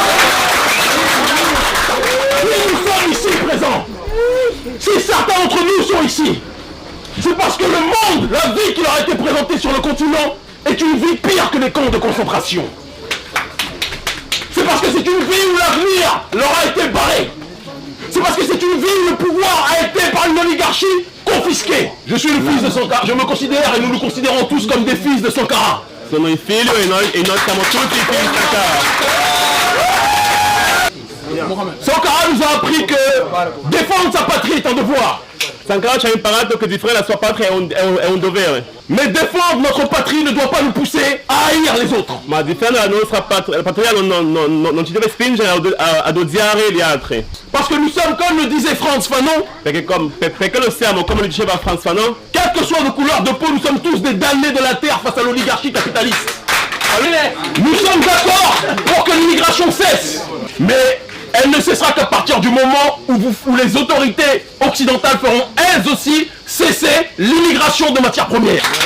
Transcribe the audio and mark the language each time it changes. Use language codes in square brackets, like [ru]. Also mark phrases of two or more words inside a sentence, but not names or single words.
[fr] Si nous sommes ici présents, si certains d'entre nous sont ici, c'est parce que le monde, la vie qui leur a été présentée sur le continent est une vie pire que les camps de concentration. C'est parce que c'est une vie où l'avenir leur a été barré. C'est parce que c'est une vie où le pouvoir a été par une oligarchie confisqué. Je suis le fils de Sankara, je me considère et nous nous considérons tous comme des fils de Sankara. [it] Sono il figlio e noi siamo tutti figli di Sankara. [fr] Sankara nous a appris que défendre sa patrie est un devoir. [it] Sankara ci ha imparato che difendere la sua patria è un dovere. [fr] Mais défendre notre patrie ne doit pas nous pousser à haïr les autres. [it] Ma difendere la nostra patria non ci deve spingere ad odiare gli altri. [fr] Parce que nous sommes, comme le disait Frantz Fanon, [it] perché lo siamo, come lo diceva Frantz Fanon, [fr] quelle que soit nos couleurs de peau, nous sommes tous des damnés de la terre face à l'oligarchie capitaliste. Nous sommes d'accord pour que l'immigration cesse, mais elle ne cessera qu'à partir du moment où les autorités occidentales feront elles aussi cesser l'immigration de matières premières.